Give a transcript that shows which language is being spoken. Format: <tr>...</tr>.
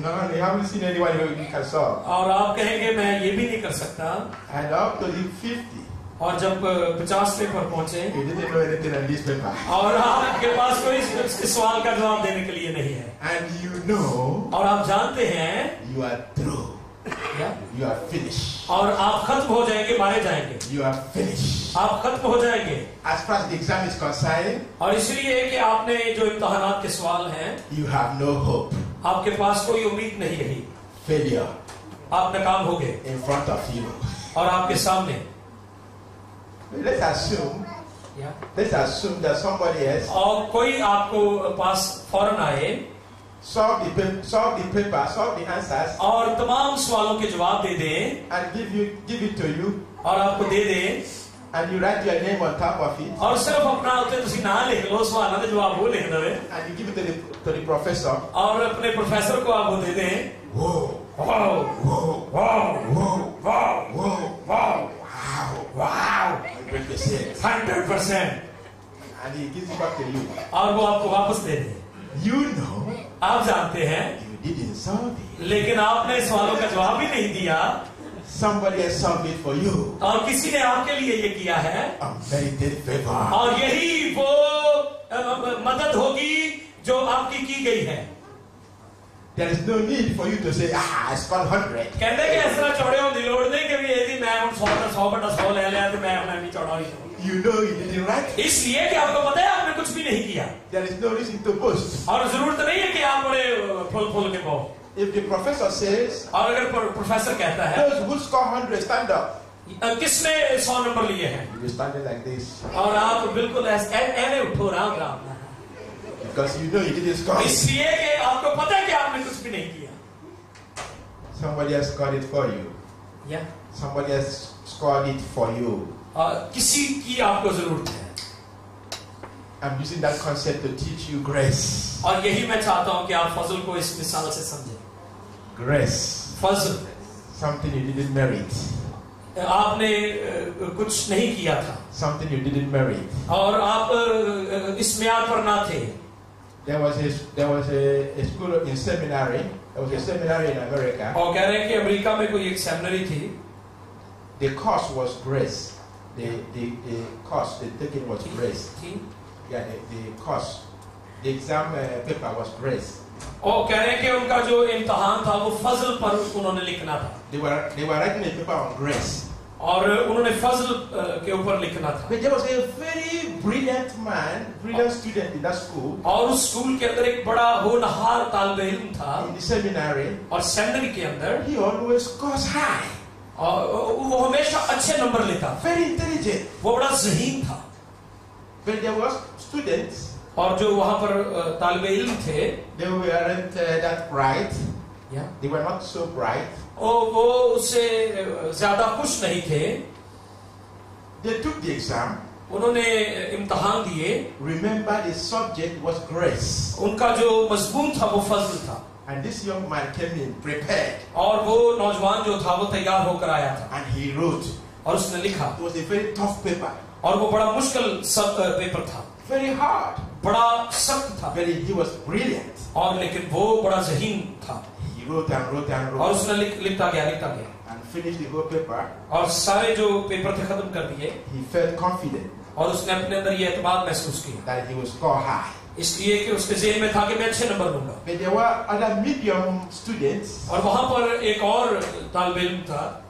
<en>No, you haven't seen anyone who can solve.</en> <hi>और आप कहेंगे मैं ये भी नहीं कर सकता।</hi> <en>And up to the 50.</en> <hi>और जब 50 पर पहुंचे,</hi> <en>You didn't know anything on this paper.</en> <hi>और आपके पास कोई इस सवाल का जवाब देने के लिए नहीं है,</hi> <en>And you know</en> <hi>और आप जानते हैं</hi> <en>you are through.</en> <hi>या?</hi> <en>You are finished.</en> <hi>और आप खत्म हो जाएंगे, मारे जाएंगे,</hi> <en>You are finished.</en> <hi>आप खत्म हो जाएंगे।</hi> <en>As far as the exam is concerned,</en> <hi>और इसलिए कि आपने जो इम्तहानात के सवाल हैं,</hi> <en>you have no hope.</en> <hi>आपके पास कोई उम्मीद नहीं रही,</hi> <en>Failure</en> <hi>आप नाकाम हो गए</hi> <en>in front of you.</en> <hi>और आपके सामने।</hi> <en>Let's assume</en> <hi>या?</hi> <en>that somebody else</en> <hi>और कोई आपको पास फौरन आए</hi> <en>solve the paper, solve the answers,</en> <hi>और तमाम सवालों के जवाब दे दें,</hi> <en>and give it to you,</en> <hi>और आपको दे दें,</hi> <en>and you write your name on top of it,</en> <hi>और सिर्फ अपना</hi> <pa>उत्ते तुसी ना लिख लो,</pa> <hi>सवालों के जवाब वो लिख दे,</hi> <en>and you give it to the professor.</en> <hi>और अपने प्रोफेसर को आप वो दे दें।</hi> <en>Whoa,</en> <hi>wow,</hi> <en>whoa,</en> <hi>wow,</hi> <en>whoa,</en> <hi>wow,</hi> <en>whoa,</en> <hi>wow,</hi> <en>wow,</en> <hi>wow,</hi> <en>100%.</en> <hi>100%,</hi> <en>And he gives it back to you.</en> <hi>और वो आपको वापस दे दे।</hi> <en>You know</en> <hi>आप जानते हैं,</hi> <en>you didn't solve it.</en> <hi>लेकिन आपने सवालों का जवाब ही नहीं दिया,</hi> <en>Somebody has solved it for you.</en> <hi>और किसी ने आपके लिए ये किया है,</hi> <en>Unmerited favor.</en> <hi>और यही वो मदद होगी जो आपकी की गई है।</hi> <en>There is no need for you to say, I scored 100.</en> <hi>कहते कि इस तरह</hi> <pa>चौड़े होने की लोड़ नहीं</pa> <hi>कि भी ये मैं उन 100 बटा 100 ले लिया तो मैं भी चौड़ा ही हूँ.</hi> <en>You know you didn't write.</en> <hi>इसलिए कि आपको पता है आपने कुछ भी नहीं किया.</hi> <en>There is no reason to boast.</en> <hi>और जरूरत नहीं है कि आप बड़े फुल के पाओ.</hi> <en>If the professor says,</en> <hi>और अगर प्रोफेसर कहता है,</hi> <en>those who score 100 stand up.</en> <hi>किसने 100 नंबर लिए हैं?</hi> <en>You stand like this.</en> <hi>और आप बिल्कुल ऐसे उठो Ram.</hi> <en>Because you know you didn't score.</en> <hi>इसलिए कि आपको पता है कि आपने कुछ भी नहीं किया.</hi> <en>Somebody else scored it for you. Yeah. Somebody else scored it for you.</en> <hi>किसी की आपको जरूरत है.</hi> <en>I'm using that concept to teach you grace.</en> <hi>और यही मैं चाहता हूं कि आप फजल को इस मिसाल से समझें.</hi> <en>Grace.</en> <hi>Fazal.</hi> <en>Something you didn't merit.</en> <hi>आपने कुछ नहीं किया था.</hi> <en>Something you didn't merit.</en> <hi>और आप इस म्यार पर ना थे.</hi> <en>There was a school in seminary. There was a seminary in America. और कह रहे हैं कि अमेरिका में कोई एक सेमिनरी थी. The course was grace. The course they taken was grace. Yeah, the course, the exam paper was grace.</en> <hi>और कह रहे हैं कि उनका जो इम्तिहान था वो फजल पर उन्होंने लिखना था.</hi> <en>They were writing a paper on grace.</en> <hi>और उन्होंने फजल के ऊपर लिखना था.</hi> <en>But there was a very brilliant student in that school.</en> <hi>और उस स्कूल के अंदर एक बड़ा होनहार तालिब इल्म था.</hi> <en>In the seminary.</en> <hi>और सेमिनरी के अंदर.</hi> <en>He always scores high.</en> <hi>और वो हमेशा अच्छे नंबर लेता.</hi> <en>Very intelligent.</en> <hi>वो बड़ा ज़हीन था.</hi> <en>But there was students.</en> <hi>और जो वहाँ पर तालिब इल्म थे.</hi> <en>They weren't that bright. Yeah. They were not so bright.</en> <hi>और वो उससे ज़्यादा खुश नहीं थे.</hi> <en>They took the exam.</en> <hi>उन्होंने इम्तिहान दिए.</hi> <en>Remember the subject was grace.</en> <hi>उनका जो मजमून था वो फजल था.</hi> <en>And this young man came in prepared.</en> <hi>और वो नौजवान जो था वो तैयार होकर आया था.</hi> <en>And he wrote.</en> <hi>और उसने लिखा.</hi> <en>It was a very tough paper.</en> <hi>और वो बड़ा मुश्किल पेपर था.</hi> <en>Very hard.</en> <hi>बड़ा सख्त था.</hi> <en>He was brilliant.</en> <hi>और लेकिन वो बड़ा ज़हीन था.</hi> <en>He wrote and wrote and wrote.</en> <hi>और उसने लिखता गया.</hi> <en>And finished the whole paper.</en> <hi>और सारे जो पेपर थे खत्म कर दिए.</hi> <en>He felt confident.</en> <hi>और उसने अपने अंदर ये एतमाद महसूस किया.</hi> <en>That he would score high.</en> <hi>इसलिए कि उसके ज़हन में था कि मैं अच्छे नंबर लूँगा.</hi> <en>But there were other medium students.</en> <hi>और वहाँ पर एक और तालिब इल्म था.</hi>